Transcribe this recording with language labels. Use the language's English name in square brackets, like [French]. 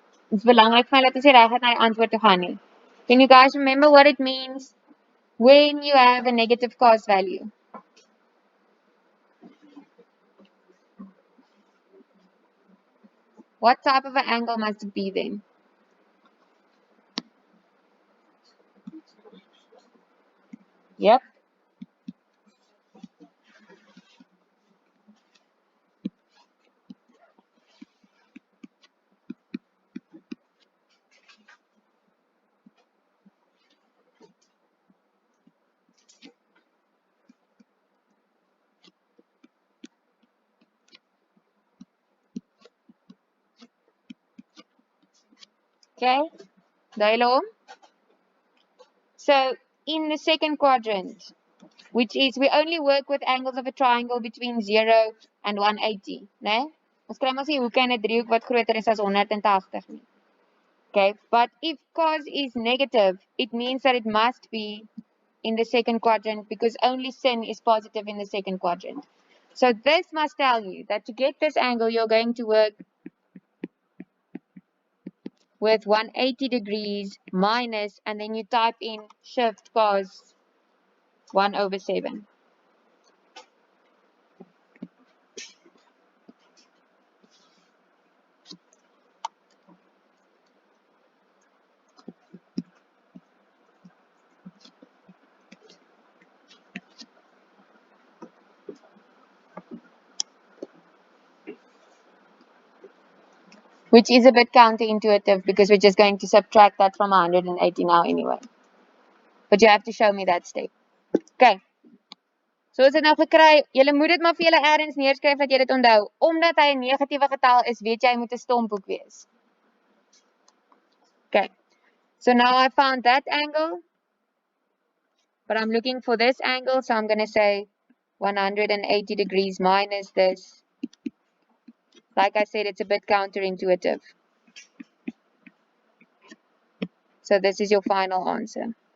[Afrikaans] It's belangrik vir my dat ons die reg het na die antwoord toe gaan nie. [English] Can you guys remember what it means when you have a negative cos value? What type of an angle must it be then? Yep. Okay. Dialogue. So in the second quadrant, which is we only work with angles of a triangle between 0 and 180, né? [Afrikaans] Ons kry mos die hoeke in 'n driehoek wat groter is as 180 nie. [English] Okay, but if cos is negative, it means that it must be in the second quadrant because only sin is positive in the second quadrant. So this must tell you that to get this angle, you're going to work with 180 degrees minus, and then you type in shift cos 1/7. Which is a bit counterintuitive because we're just going to subtract that from 180 now anyway. But you have to show me that step. Okay. [Afrikaans] So is dit nou gekry, julle moet dit maar vir julle ergens neerskryf dat jy dit onthou. Omdat hy 'n negatiewe getal is, weet jy hy moet 'n stomphoek wees. [English] Okay. So now I found that angle, but I'm looking for this angle, so I'm going to say 180 degrees minus this. Like I said, it's a bit counterintuitive. So this is your final answer.